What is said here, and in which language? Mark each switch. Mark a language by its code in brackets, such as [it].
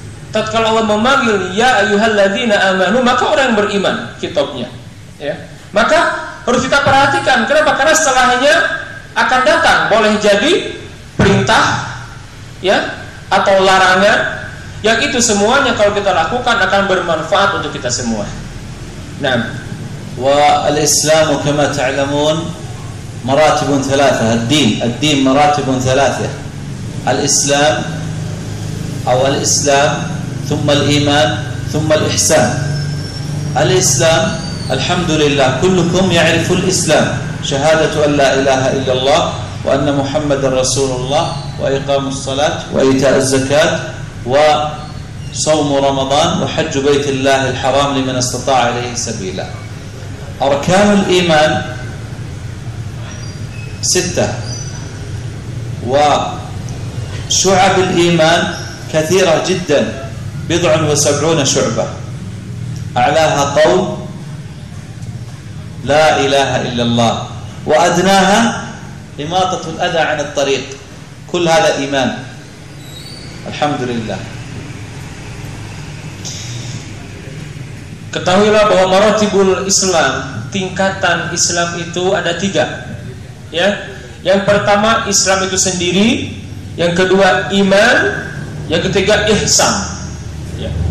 [id] Tatkala Allah memanggil [ar] ya ayyuhalladzina amanu, [id] maka orang yang beriman kitabnya. Ya. Maka harus kita perhatikan, kenapa? Karena setelahnya akan datang boleh jadi perintah ya atau larangan, yang itu semuanya kalau kita lakukan akan bermanfaat untuk kita semua. [ar] Naam. Wa al-Islam kama ta'lamun مراتب ثلاثة، الدين مراتب ثلاثة، الإسلام أو الإسلام ثم الإيمان ثم الإحسان. الإسلام الحمد لله كلكم يعرف الإسلام، شهادة أن لا إله إلا الله وأن محمد رسول الله وإقام الصلاة وإيتاء الزكاة وصوم رمضان وحج بيت الله الحرام لمن استطاع إليه سبيلا. أركان الإيمان ستة، وشعب الإيمان كثيرة جدا، 74 شعبة، أعلاها قول لا إله إلا الله، وأدناها إماطة الأذى عن الطريق، كل هذا إيمان الحمد لله. [id] Ketahuilah bahwa maratibul Islam, tingkatan Islam itu ada tiga. Ya, yang pertama Islam itu sendiri, yang kedua iman, yang ketiga ihsan. Ya.